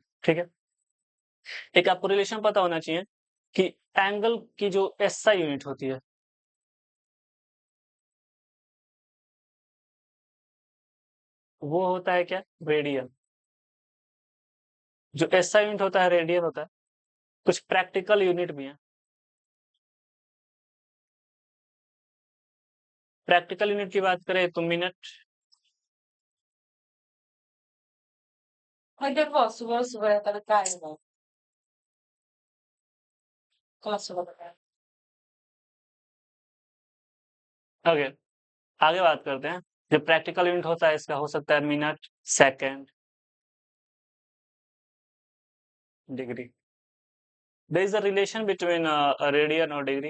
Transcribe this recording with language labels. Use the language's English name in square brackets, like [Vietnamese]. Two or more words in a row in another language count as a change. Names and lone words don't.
[Hindi] ठीक है, एक आपको रिलेशन पता होना चाहिए कि एंगल की जो [English] SI unit [Hindi] होती है, वो होता है क्या, रेडियन। जो [English] SI unit [Hindi] होता है रेडियन होता है। कुछ [English] practical unit [Hindi] भी है। [English] practical unit [Hindi] की बात करें तो मिनट। [Portuguese] Mas eu posso, vai estar carga. Posso. [Hindi] ओके, आगे बात करते हैं। जो [English] practical unit [Hindi] होता है इसका हो सकता है मिनट, सेकेंड, डिग्री। [English] There is a relation between radian और डिग्री।